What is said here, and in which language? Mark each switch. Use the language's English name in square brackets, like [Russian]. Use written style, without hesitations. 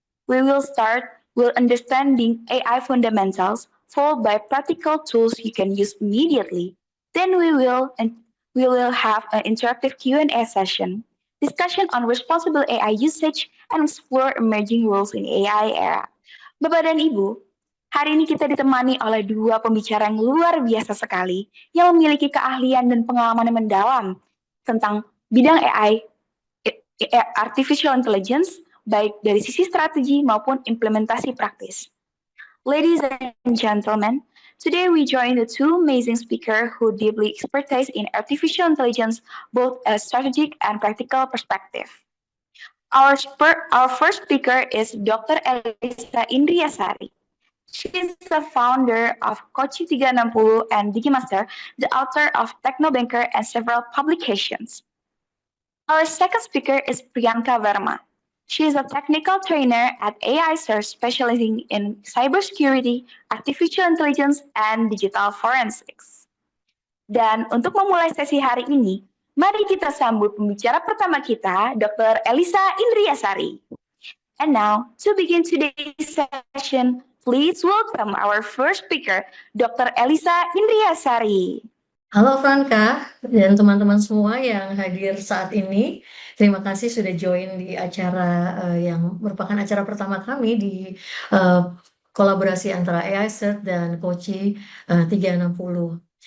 [English] We will start with understanding AI fundamentals, followed by practical tools you can use immediately. Then we will have an interactive Q&A session, discussion on responsible AI usage, and explore emerging roles in AI era. [Indonesian] Bapak dan Ibu, hari ini kita ditemani oleh dua pembicara yang luar biasa sekali, yang memiliki keahlian dan pengalaman yang mendalam tentang bidang AI, artificial intelligence, baik dari sisi strategi maupun implementasi praktis. [English] Ladies and gentlemen, today we join the two amazing speakers who deeply expertise in artificial intelligence, both a strategic and practical perspective. Our first speaker is Dr. Elisa Indriasari. She is the founder of Kochi 360 and Digimaster, the author of Technobanker and several publications. Our second speaker is Priyanka Verma. She is a technical trainer at AI Search specializing in cybersecurity, artificial intelligence, and digital forensics. [Indonesian] Dan untuk memulai sesi hari ini, mari kita sambut pembicara pertama kita, Dr. Elisa Indriasari. [English] And now, to begin today's session, please welcome our first speaker, Dr. Elisa Indriasari. [Indonesian] Halo Franka dan teman-teman semua yang hadir saat ini. Terima kasih sudah join di acara yang merupakan acara pertama kami di kolaborasi antara AI Search dan Koci 360.